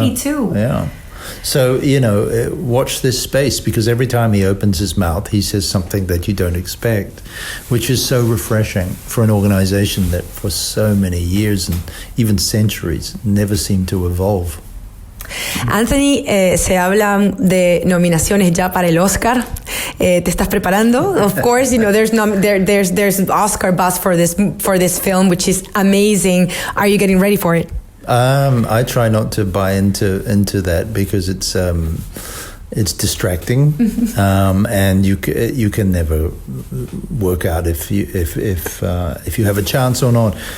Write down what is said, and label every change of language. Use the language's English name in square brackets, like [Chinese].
[English] 82. Yeah. So, watch this space, because every time he opens his mouth, he says something that you don't expect, which is so refreshing for an organization that for so many years and even centuries never seemed to evolve. [Spanish] Anthony, se hablan de nominaciones ya para el Oscar. ¿Te estás preparando? [English] Of course, there's Oscar buzz for this film, which is amazing. Are you getting ready for it? I try not to buy into that, because it's distracting, and you can never work out if you have a chance or not.